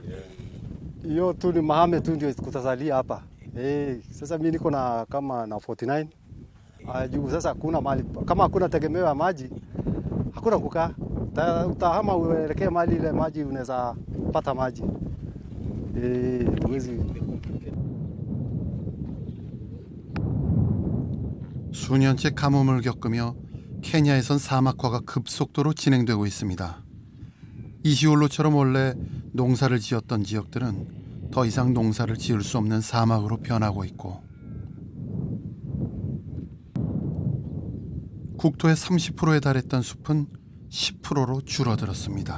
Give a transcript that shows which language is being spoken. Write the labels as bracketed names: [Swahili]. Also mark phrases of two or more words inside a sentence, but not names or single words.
[Swahili] Hiyo tu ni mahame tu ndio kutasalia hapa. Sasa mimi niko na kama na 49. Juu sasa hakuna mali, kama hakuna tegemeo ya maji hakuna kukaa. Utahama uelekee mali ile maji unaweza pata maji. [Korean] 수년째 가뭄을 겪으며 케냐에선 사막화가 급속도로 진행되고 있습니다. 이시올로처럼 원래 농사를 지었던 지역들은 더 이상 농사를 지을 수 없는 사막으로 변하고 있고 국토의 30%에 달했던 숲은 10%로 줄어들었습니다.